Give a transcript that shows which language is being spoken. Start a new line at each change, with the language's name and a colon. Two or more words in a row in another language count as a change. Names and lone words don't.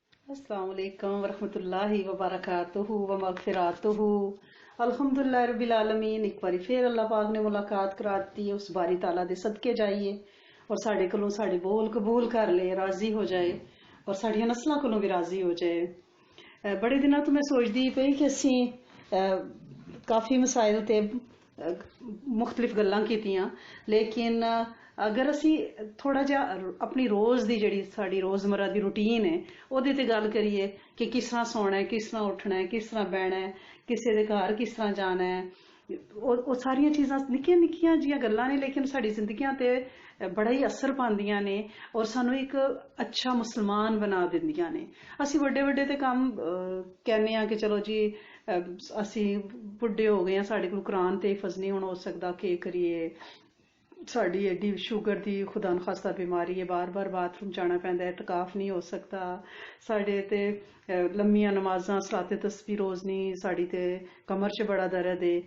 Arabic: السلام عليكم ورحمة الله وبركاته ومغفرته. الحمد لله رب العالمين.
Punjabi: एक बारी फिर अल्लाह पाक ने मुलाकात कराती है, उस बारी ताला दे सदके जाइए और साढ़े कोलों साढ़े बोल कबूल कर ले, राजी हो जाए और साड़ियां नस्लां कोलों भी राजी हो जाए। बड़े दिनों तो मैं सोचदी पई कि असी काफ़ी मसाइल ते मुख्तलिफ गल्लां कीतियां, लेकिन अगर असी थोड़ा जिहा अपनी रोज़ दी जिहड़ी साडी रोज़मर्रा दी रूटीन है ओहदे ते गल करिए कि किस तरह सोना है, किस तरह उठना है, किस तरह बहना है, किसी दे घर किस तरह जाना है, ਉਹ ਸਾਰੀਆਂ ਚੀਜ਼ਾਂ ਨਿੱਕੀਆਂ ਨਿੱਕੀਆਂ ਜੀਆਂ ਗੱਲਾਂ ਨੇ, ਲੇਕਿन ਸਾਡੀ ਜ਼ਿੰਦਗੀਆਂ ਤੇ ਬੜਾ ਹੀ ਅਸਰ ਪਾਉਂਦੀਆਂ ਨੇ ਔਰ ਸਾਨੂੰ ਇੱਕ ਅੱਛਾ ਮੁਸਲਮਾਨ ਬਣਾ ਦਿੰਦੀਆਂ ਨੇ। ਅਸੀਂ ਵੱਡੇ ਵੱਡੇ ਤੇ ਕੰਮ ਕਹਿੰਦੇ ਆ ਕਿ ਚਲੋ ਜੀ ਅਸੀਂ ਬੁੱਢੇ ਹੋ ਗਏ ਆ, ਸਾਡੇ ਕੋਲ ਕੁਰਾਨ ਤੇ ਹਿਫਜ਼ ਨਹੀਂ ਹੁਣ ਹੋ ਸਕਦਾ, ਕੀ ਕਰੀਏ, ਸਾਡੀ ਐਡੀ ਸ਼ੂਗਰ ਦੀ ਖੁਦਾ ਨਖਾਸਤਾ ਬਿਮਾਰੀ ਹੈ, ਬਾਰ ਬਾਰ ਬਾਥਰੂਮ ਜਾਣਾ ਪੈਂਦਾ ਹੈ, ਟਕਾਫ ਨਹੀਂ ਹੋ ਸਕਦਾ, ਸਾਡੇ ਤੇ ਲੰਮੀਆਂ ਨਮਾਜ਼ਾਂ ਸਲਾਤੇ ਤਸਬੀਹ ਰੋਜ਼ ਨਹੀਂ, ਸਾਡੀ ਤੇ ਕਮਰ 'ਚ ਬੜਾ ਦਰਦ ਹੈ।